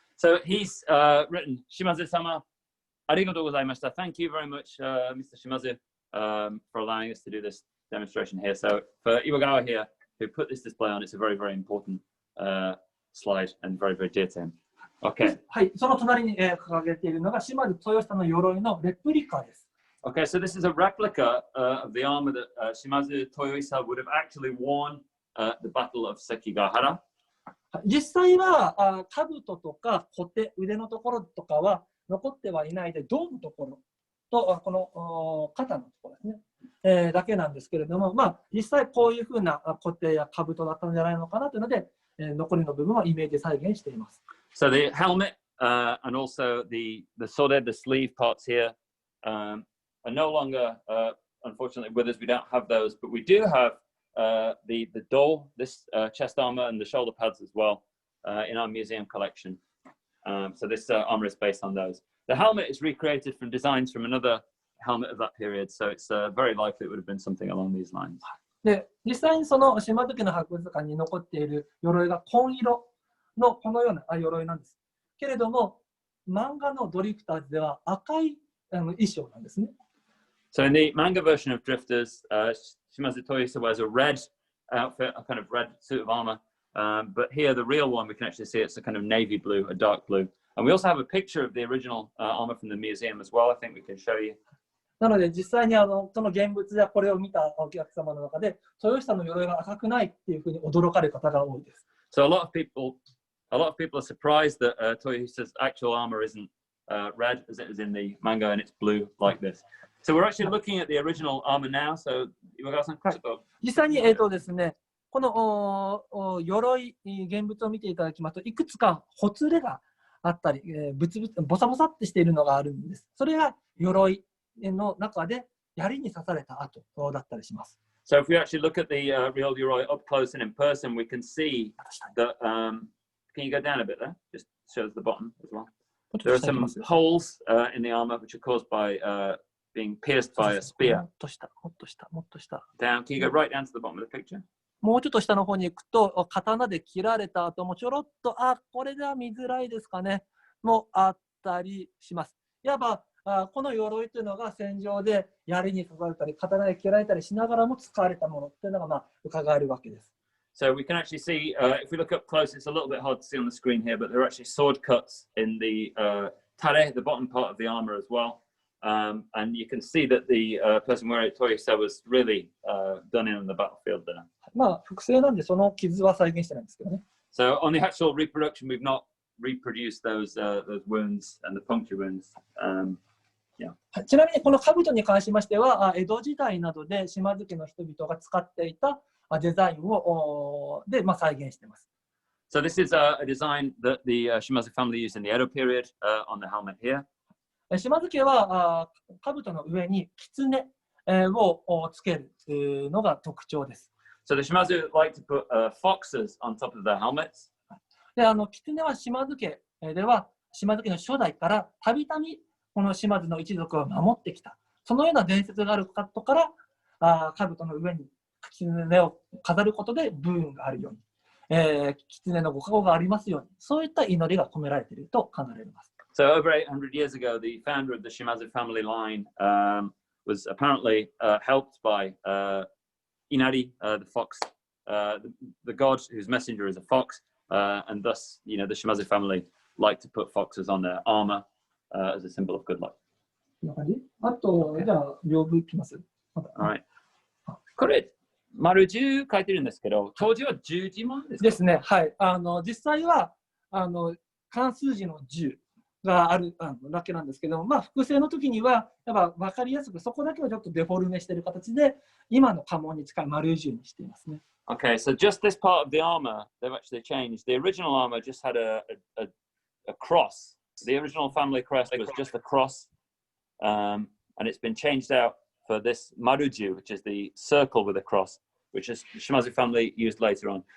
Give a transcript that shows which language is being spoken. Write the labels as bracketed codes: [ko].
[en] So he's written, Shimazu-sama, [ja] ありがとうございました。 [en] Thank you very much, Mr. Shimazu, for allowing us to do this demonstration here. So for Iwagawa here, who put this display on, it's a very, very important slide and very, very dear to him. Okay. [ja] はい、その隣に掲げているのが島津豊久の鎧のレプリカです。 [en] Okay, so this is a replica of the armor that Shimazu Toyoisa would have actually worn at the Battle of Sekigahara. [ja] 実際は兜とか小手、腕のところとかは残ってはいないで、胴のところとこの肩のところですね、だけなんですけれども、まあ、実際こういうふうな小手や兜だったんじゃないのかなというので、残りの部分はイメージ再現しています。 [en] So the helmet and also the sode, the sleeve parts here are no longer, unfortunately, with us. We don't have those, but we do have the door, this chest armor, and the shoulder pads as well in our museum collection. So this armor is based on those. The helmet is recreated from designs from another helmet of that period, so it's very likely it would have been something along these lines. [ja] で、実際にその島津家の博物館に残っている鎧が紺色のこのような鎧なんです。けれども、漫画のドリフターズでは赤い衣装なんですね。 [en] So in the manga version of Drifters, Shimazu Toyohisa wears a red outfit, a kind of red suit of armor. But here, the real one, we can actually see it's a kind of navy blue, a dark blue. And we also have a picture of the original armor from the museum as well. I think we can show you. [ja] なので実際にその現物やこれを見たお客様の中で、豊久の鎧が赤くないっていうふうに驚かれる方が多いです。 [en] So a lot of people are surprised that Toyohisa's actual armor isn't red as it is in the manga, and it's blue like this. So we're actually looking at the original armor now. So [ja] 実際にですね、この鎧現物を見ていただきますと、いくつかほつれがあったり、ボサボサってしているのがあるんです。それが鎧の中で槍に刺された跡だったりします。 [en] So if we actually look at the real Yoroi up close and in person, we can see that. Can you go down a bit there? Just shows the bottom as well. There are some holes in the armor which are caused by being pierced by a spear. [ja] もっと下、もっと下、もっと下。 [en] Down. Can you go right down to the bottom of the picture? [ja] もうちょっと下の方に行くと、刀で切られた後もちょろっと、これでは見づらいですかね、もあったりします。いわば、この鎧というのが戦場で槍に刺されたり、刀で切られたりしながらも使われたものというのが伺えるわけです。 [en] So we can actually see, if we look up close, it's a little bit hard to see on the screen here, but there are actually sword cuts in the tare, the bottom part of the armor as well. And you can see that the person wearing it, Toyohisa, was really done in on the battlefield there. [ja] まあ、複製なんでその傷は再現してないんですけどね。 [en] So on the actual reproduction, we've not reproduced those wounds and the puncture wounds. Yeah. [ja] ちなみにこの兜に関しましては、江戸時代などで島津家の人々が使っていたデザインを再現しています。 [en] So this is a design that the Shimazu family used in the Edo period on the helmet here. [ja] 島津家は兜の上に狐をつけるのが特徴です。 [en] So the Shimazu like to put foxes on top of their helmets. [ja] で、狐は島津家では島津家の初代からたびたびこの島津の一族を守ってきた。そのような伝説があることから兜の上に狐を飾ることで武運があるように、狐のご加護がありますように、そういった祈りが込められていると考えられます。 [en] So over 800 years ago, the founder of the Shimazu family line was apparently helped by Inari, the fox, the god whose messenger is a fox, and thus, the Shimazu family like to put foxes on their armor as a symbol of good luck. [ja] こんな感じ？あと、じゃあ、屏風いきます。 [en] Alright. [ja] これ、丸10書いてるんですけど、当時は10字文ですか？ですね。はい。実際は、漢数字の10があるだけなんですけども、複製の時には、やっぱ分かりやすく、そこだけはちょっとデフォルメしている形で、今の家紋に近い丸10にしていますね。 [en] Okay, so just this part of the armor, they've actually changed. The original armor just had a cross. The original family crest was just a cross, and it's been changed out for this maruju, which is the circle with a cross, which is the Shimazu family used later on.